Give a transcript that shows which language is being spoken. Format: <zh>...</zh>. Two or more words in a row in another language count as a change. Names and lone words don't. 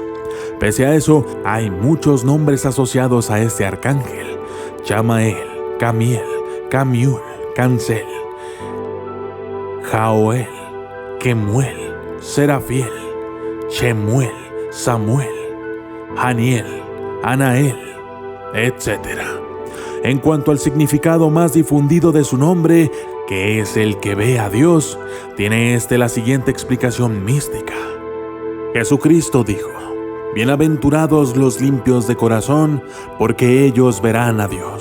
<es>Pese a eso, hay muchos nombres asociados a este arcángel: Chamael, Camiel, Camiul, Cancel, Jaoel, Kemuel, Serafiel, Chemuel, Samuel, Haniel, Anael, etc. En cuanto al significado más difundido de su nombre, que es el que ve a Dios, tiene la siguiente explicación mística. Jesucristo dijo: bienaventurados los limpios de corazón, porque ellos verán a Dios.</es>